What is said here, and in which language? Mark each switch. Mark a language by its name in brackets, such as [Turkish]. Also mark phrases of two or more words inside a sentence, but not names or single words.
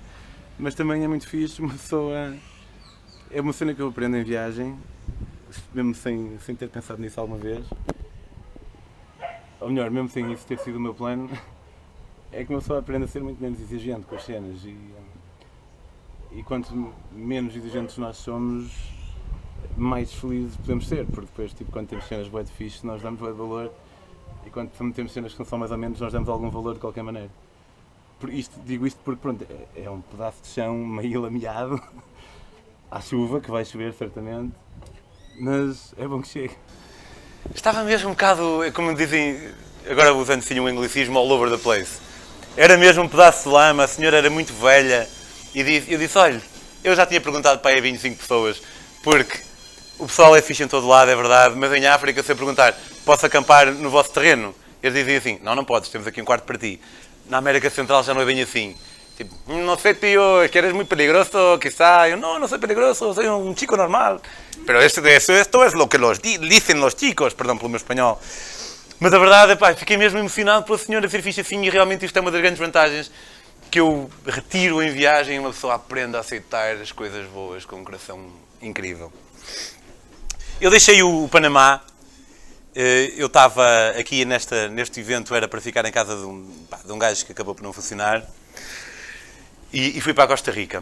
[Portuguese] Mas também é muito fixe uma pessoa... É uma cena que eu aprendo em viagem, mesmo sem ter pensado nisso alguma vez, ou melhor, mesmo sem isso ter sido o meu plano, é que uma pessoa aprende a ser muito menos exigente com as cenas e quanto menos exigentes nós somos, mais felizes podemos ser, porque depois, tipo, quando temos cenas bué de fixe, nós damos bué de valor, e quando temos cenas que não são mais ou menos, nós damos algum valor de qualquer maneira. Digo isto porque, pronto, é um pedaço de chão meio lameado, à chuva, que vai chover certamente, mas é bom que chegue. Estava mesmo um bocado, como dizem, agora usando assim um anglicismo, [English] all over the place. [Portuguese] Era mesmo um pedaço de lama, a senhora era muito velha, e eu disse, olha, eu já tinha perguntado para aí a 25 pessoas, porque o pessoal é fixe em todo lado, é verdade, mas em África, se eu perguntar, posso acampar no vosso terreno? Eles dizem assim, não podes, temos aqui um quarto para ti. Na América Central já não é bem assim. Tipo, não sei, tio, [Spanish] es que eres muy peligroso, quizá. [Portuguese] Eu, não [Spanish] soy peligroso, soy un chico normal. Pero esto es lo que dicen los chicos, [Portuguese] perdão pelo meu espanhol. Mas a verdade é, pá, fiquei mesmo emocionado pela senhora ser fixe assim, e realmente isto é uma das grandes vantagens que eu retiro em viagem, e uma pessoa aprende a aceitar as coisas boas com um coração incrível. Eu deixei o Panamá. Eu estava aqui neste evento, era para ficar em casa de um gajo que acabou por não funcionar, e fui para a Costa Rica.